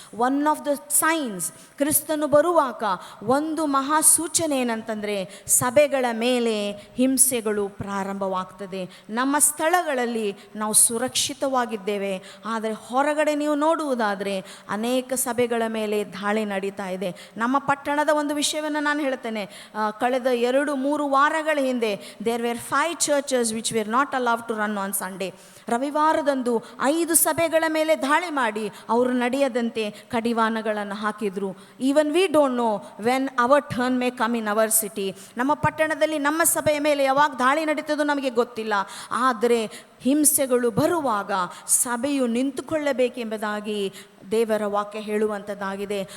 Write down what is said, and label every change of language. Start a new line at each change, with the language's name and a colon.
English: one of the signs,
Kannada: ಕ್ರಿಸ್ತನು ಬರುವಾಗ ಒಂದು ಮಹಾ ಸೂಚನೆ ಏನಂತಂದರೆ ಸಭೆಗಳ ಮೇಲೆ ಹಿಂಸೆಗಳು ಪ್ರಾರಂಭವಾಗ್ತದೆ. ನಮ್ಮ ಸ್ಥಳಗಳಲ್ಲಿ ನಾವು ಸುರಕ್ಷಿತವಾಗಿದ್ದೇವೆ, ಆದರೆ ಹೊರಗಡೆ ನೀವು ನೋಡುವುದಾದರೆ ಅನೇಕ ಸಭೆಗಳ ಮೇಲೆ ದಾಳಿ ನಡೀತಾ ಇದೆ. ನಮ್ಮ ಪಟ್ಟಣದ ಒಂದು ವಿಷಯವನ್ನು ನಾನು ಹೇಳ್ತೇನೆ. ಕಳೆದ 2-3 ವಾರಗಳ ಹಿಂದೆ
English: There were 5 churches which were not allowed to run on Sunday.
Kannada: ರವಿವಾರದಂದು 5 ಸಭೆಗಳ ಮೇಲೆ ದಾಳಿ ಮಾಡಿ ಅವರು ನಡೆಯದಂತೆ ಕಡಿವಾಣಗಳನ್ನು ಹಾಕಿದರು.
English: Even we don't know when our turn may come in our city.
Kannada: ನಮ್ಮ ಪಟ್ಟಣದಲ್ಲಿ ನಮ್ಮ ಸಭೆಯ ಮೇಲೆ ಯಾವಾಗ ದಾಳಿ ನಡೀತದೋ ನಮಗೆ ಗೊತ್ತಿಲ್ಲ. ಆದರೆ ಹಿಂಸೆಗಳು ಬರುವಾಗ ಸಭೆಯು ನಿಂತುಕೊಳ್ಳಬೇಕೆಂಬುದಾಗಿ ದೇವರ ವಾಕ್ಯ ಹೇಳುವಂಥದ್ದಾಗಿದೆ.